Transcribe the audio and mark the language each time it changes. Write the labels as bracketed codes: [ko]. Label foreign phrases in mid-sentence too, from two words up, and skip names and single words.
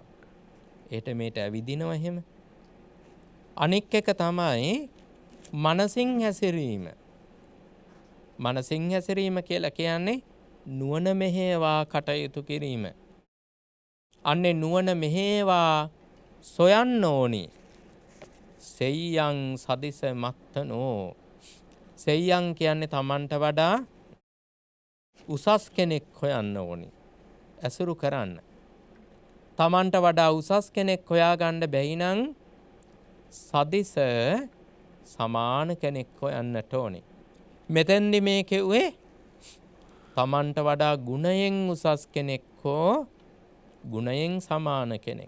[si] ඒට මේට ඇවිදිනවා එහෙම. අනික් එක තමයි මනසින් හැසිරීම. මනසින් හැසිරීම කියලා කියන්නේ නුවණ මෙහෙවා කටයුතු කිරීම. අන්නේ නුවණ මෙහෙවා සොයන්න ඕනි. [pi] සෙය්‍යං සදිස මත්තනෝ. [si] සෙය්‍යං කියන්නේ Tamanට වඩා උසස් කෙනෙක් හොයන්න ඕනි. ඇසුරු කරන්න. Tamanට වඩා උසස් කෙනෙක් හොයාගන්න බැයි නම් සදිස සමාන කෙනෙක් හොයන්නට ඕනි. මෙතෙන්දි මේ කිව්වේ Tamanට වඩා ගුණයෙන් උසස් කෙනෙක් හෝ ගුණයෙන් සමාන කෙනෙක්.